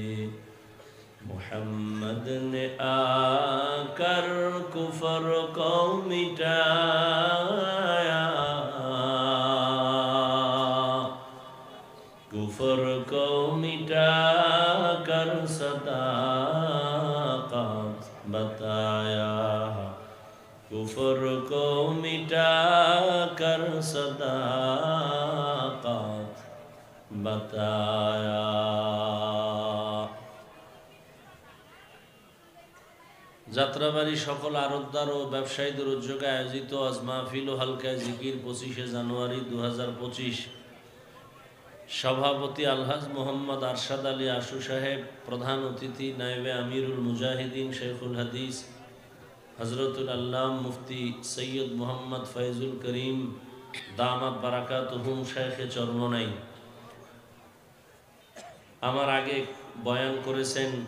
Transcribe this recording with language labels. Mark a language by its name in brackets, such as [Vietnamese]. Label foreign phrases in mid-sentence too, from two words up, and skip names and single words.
[Urdu] محمد نے آ کر کفر کو مٹایا کفر کو مٹا کر صداقت بتایا کفر کو مٹا کر صداقت بتایا [Bangla] যাত্রাবাড়ি সকল আড়তদার ও ব্যবসায়ীদের উদ্যোগে আয়োজিত আজ মাহফিল ও হালকা জিকির 25শে জানুয়ারি 2025 সভাপতি আলহাজ মোহাম্মদ আরশাদ আলী আশু সাহেব প্রধান অতিথি নায়েবে আমিরুল মুজাহিদিন শেখুল হাদিস হযরতুল আল্লাম মুফতি সৈয়দ মোহাম্মদ ফয়জুল করিম দামাত বারাকাতুহুম শেখে চরমনাই আমার আগে বয়ান করেছেন